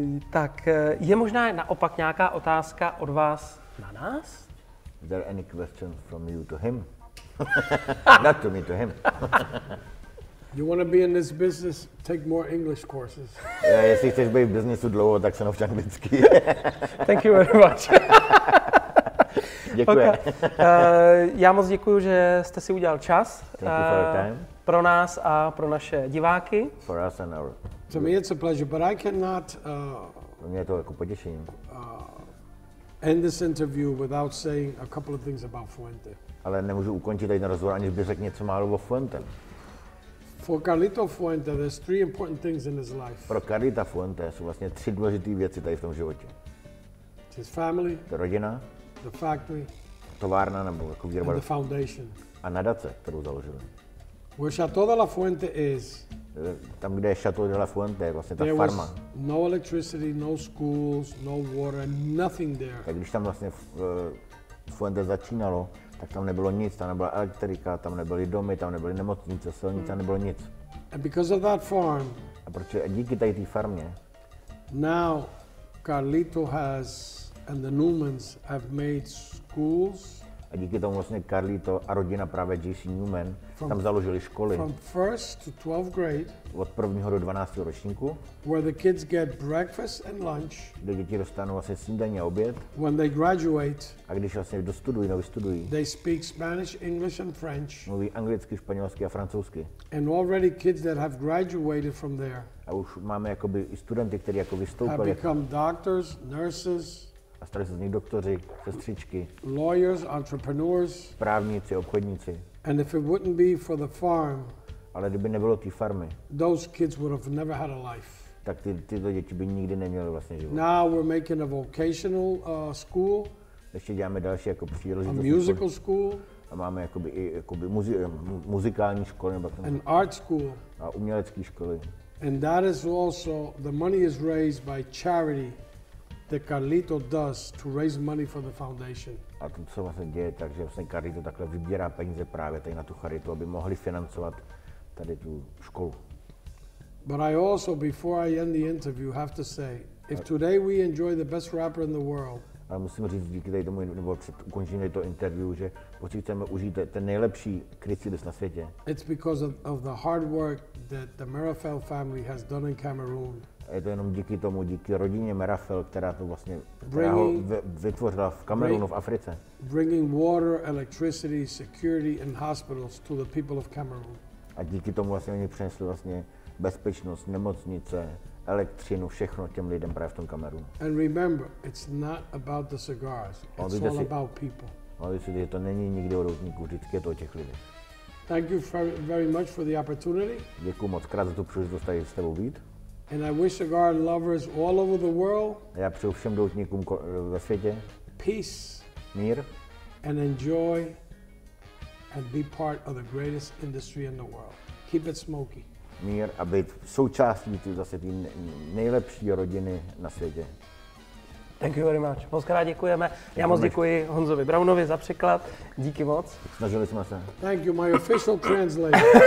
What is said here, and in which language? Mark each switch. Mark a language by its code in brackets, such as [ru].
[cs] Tak je možná naopak nějaká otázka od vás na nás? [en] Is there any question from you to him? Not to me, to him. You want to be in this business? Take more English courses. [cs] Jestli chceš být v biznesu dlouho, tak se nauč anglicky. [en] Thank you very much. [cs] Děkuji. [en] Okay. [cs] Já moc děkuji, že jste si udělal čas. [en] Thank you for your time. [cs] Pro nás a pro naše diváky. [en] For us and our... To me it's a pleasure, but I cannot... [cs] Pro mě je to jako potěšení. [en] end this interview without saying a couple of things about Fuente. [cs] Ale nemůžu ukončit tady ten rozhovor, aniž bych řekl něco málo o Fuente. [en] For Carlito Fuente, there's three important things in his life. [cs] Pro Carlita Fuente jsou vlastně tři důležité věci tady v tom životě. [en] His family, [cs] To rodina, [en] the factory, [cs] továrna nebo jako výroba [en] and the foundation. [cs] a nadace, kterou založili. [en] Where Chateau de la Fuente is, [cs] Tam, kde je Chateau de la Fuente, je vlastně ta [en] there [cs] farma. [en] was no electricity, no schools, no water, nothing there. [cs] Tak když tam vlastně Fuente začínalo, tak tam nebylo nic, tam nebyla elektrika, tam nebyly domy, tam nebyly nemocnice, silnice, tam nebylo nic. [en] And because of that farm, [cs] A protože díky tady té farmě, [en] now Carlito has, and the Newmans have made schools [cs] a díky tomu vlastně Carlito a rodina právě J.C. Newman tam založili školy [en] from 1st to 12th grade, [cs] od 1. do 12. ročníku, [en] where the kids get breakfast and lunch. [cs] kde děti dostanou vlastně snídaní a oběd. [en] When they graduate, [cs] A když vlastně dostudují, vystudují, [en] they speak Spanish, English, and French. [cs] mluví anglicky, španělsky a francouzsky. [en] And already kids that have graduated from there [cs] A už máme jakoby i studenty, kteří jako [en] have [cs] vystoupili [en] become doctors, nurses, [cs] a stali se z nich doktoři, sestřičky, [en] lawyers, entrepreneurs. [cs] právníci, obchodníci. [en] And if it wouldn't be for the farm, [cs] Ale kdyby nebylo té farmy, [en] those kids would have never had a life. [cs] tak tyto děti by nikdy neměly vlastně život. [en] Now we're making a vocational school, [cs] Ještě děláme další jako a příležitosti. [en] musical school, [cs] A máme jakoby i jakoby muzikální školy nebo [en] an art school. [cs] a umělecké školy. [en] And that is also, the money is raised by charity that Carlito does to raise money for the foundation. [cs] A to, co vlastně děje, takže vlastně Carlito takhle vybírá peníze právě tady na tu charitu, aby mohli financovat tady tu školu. [en] But I also, before I end the interview, have to say, if today we enjoy the best rapper in the world, [cs] Ale musím říct díky tady tomu, nebo před ukončením toho interview, že pokud chceme užít ten nejlepší krycidis na světě, [en] it's because of the hard work that the Merafel family has done in Cameroon. [cs] a je to jenom díky tomu, díky rodině Merafel, která to vlastně která ho vytvořila v Kamerunu, v Africe. [en] Bringing water, electricity, security and hospitals to the people of Cameroon. [cs] A díky tomu vlastně oni přinesli vlastně bezpečnost, nemocnice, elektřinu, všechno těm lidem právě v tom Kamerunu. [en] And remember, it's not about the cigars. It's all about people. [cs] Ale si, že to není nikdy o doutníku, vždycky je to o těch lidech. [en] Thank you very much for the opportunity. [cs] Děkuji moc krát za tu příležitost tady s tebou být. [en] And I wish cigar lovers all over the world [cs] A já přeju všem doutníkům ve světě [en] peace [cs] mír [en] and enjoy and be part of the greatest industry in the world. Keep it smoky. [cs] mír a být součástí zase té nejlepší rodiny na světě. [en] Thank you very much. [cs] Moc krát děkujeme. Já moc děkuji Honzovi Brownovi za překlad. Díky moc. Snažili jsme se. [en] Thank you, my official translator.